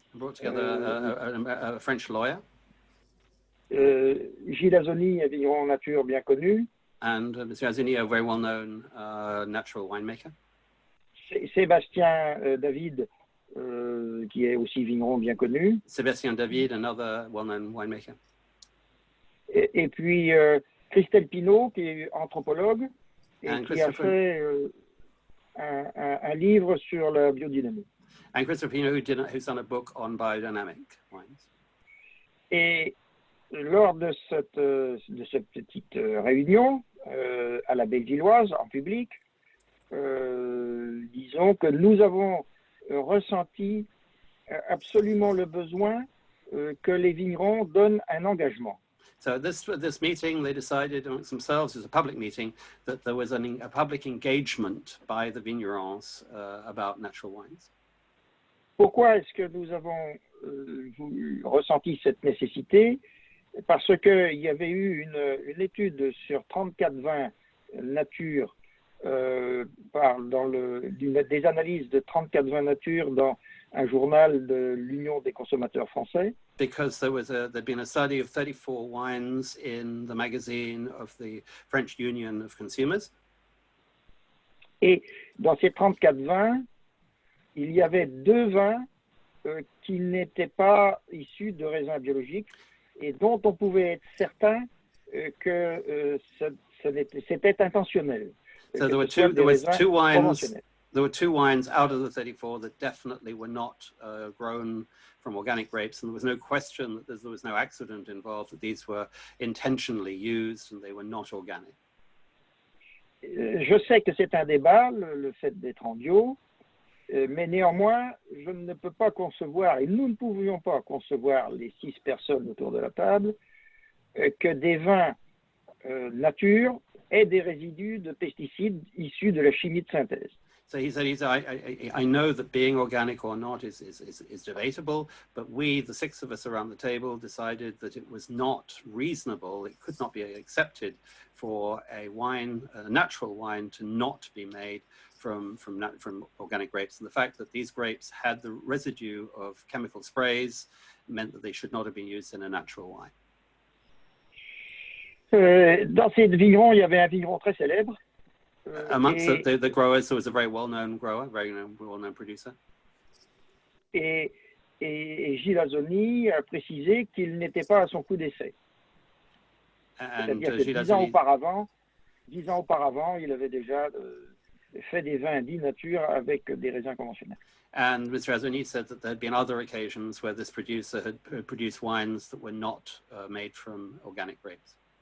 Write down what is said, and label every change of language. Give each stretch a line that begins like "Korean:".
English: Brought together a French lawyer.
French: Gilles Azoni, un vigneron nature bien connu.
English: And Mr. Azoni, a very well-known natural winemaker.
French: Sébastien David, qui est aussi vigneron bien connu.
English: Sébastien David, another well-known winemaker.
French: Et puis Christelle Pinault, qui est anthropologue et qui a fait un livre sur la biodynamie.
English: And Christopher Pinault, who's done a book on biodynamic wines.
French: Et lors de cette petite réunion à la Bellevilloise, en public, disons que nous avons ressenti absolument le besoin que les vignerons donnent un engagement.
English: So this meeting, they decided amongst themselves, as a public meeting, that there was a public engagement by the vignerons about natural wines.
French: Pourquoi est-ce que nous avons ressenti cette nécessité? Parce qu'il y avait eu une étude sur 34 vins nature, des analyses de 34 vins nature dans un journal de l'Union des consommateurs français.
English: Because there'd been a study of 34 wines in the magazine of the French Union of Consumers.
French: Et dans ces 34 vins, il y avait 2 vins qui n'étaient pas issus de raisins biologiques et dont on pouvait être certain que c'était intentionnel.
English: So there were two wines out of the 34 that definitely were not grown from organic grapes, and there was no question that there was no accident involved, that these were intentionally used and they were not organic.
French: Je sais que c'est un débat, le fait d'être en bio, mais néanmoins, je ne peux pas concevoir, et nous ne pouvions pas concevoir, les 6 personnes autour de la table, que des vins nature aient des résidus de pesticides issus de la chimie de synthèse.
English: So he said, I know that being organic or not is debatable, but we, the 6 of us around the table, decided that it was not reasonable, it could not be accepted for a natural wine to not be made from organic grapes. And the fact that these grapes had the residue of chemical sprays meant that they should not have been used in a natural wine.
French: Dans ces vignerons, il y avait un vigneron très célèbre.
English: Amongst the growers, there was a very well-known grower, very well-known producer.
French: Et Gilles Azoni a précisé qu'il n'était pas à son coup d'essai. C'est-à-dire que 10 ans auparavant, il avait déjà fait des vins dits nature avec des raisins conventionnels.
English: And Mr. Azoni said that there had been other occasions where this producer had produced wines that were not made from organic grapes.